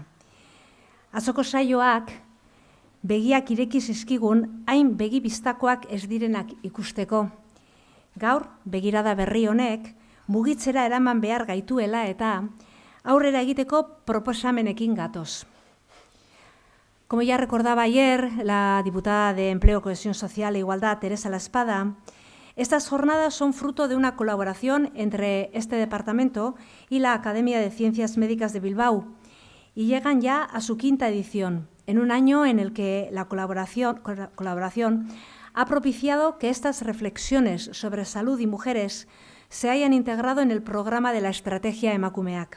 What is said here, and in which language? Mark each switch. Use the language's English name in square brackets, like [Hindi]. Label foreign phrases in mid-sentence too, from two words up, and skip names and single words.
[Basque] Atzoko saioak begiak ireki zizkigun hain begi bistakoak ez direnak ikusteko. Gaur begirada berri honek mugitzera eraman behar gaituela eta aurrera egiteko proposamenekin gatoz. [Spanish] Como ya recordaba ayer la diputada de Empleo, Cohesión Social e Igualdad, Teresa La Espada, estas jornadas son fruto de una colaboración entre este departamento y la Academia de Ciencias Médicas de Bilbao y llegan ya a su quinta edición, en un año en el que la colaboración ha propiciado que estas reflexiones sobre salud y mujeres se hayan integrado en el programa de la estrategia Emakumeak.